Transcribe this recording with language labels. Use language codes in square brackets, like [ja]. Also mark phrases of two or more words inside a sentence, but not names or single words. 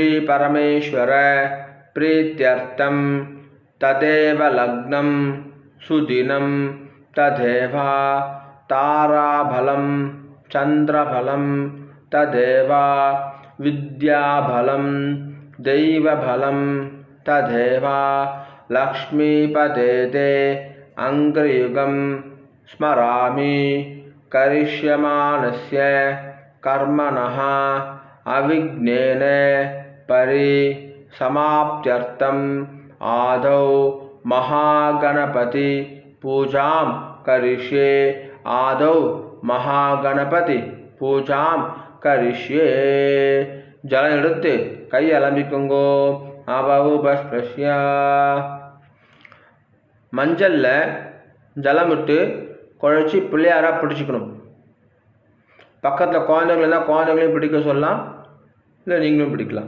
[sa] परमेश्वर प्रीत्यर्थं तदेव लग्नं सुदिनं तदेव ताराबलं चन्द्रबलं तदेव विद्याबलं दैवबलं तदेव लक्ष्मीपते तेऽङ्घ्रियुगं स्मरामि. करिष्यमाणस्य कर्मणः अविघ्नेन परिसमाप्त्यर्थम् आदौ महागणपति पूजां करिष्ये आदौ महागणपति पूजां करिष्ये [ta] ஜலம் எடுத்து கை அலம்பிக்குங்கோ [sa] अप उपस्पृश्य [ta] மஞ்சளில் ஜலம் விட்டு குழைச்சி பிள்ளையாராக பிடிச்சிக்கணும். பக்கத்தில் குழந்தைகள் இருந்தால் குழந்தைங்களையும் பிடிக்க சொல்லலாம், இல்லை நீங்களும் பிடிக்கலாம்.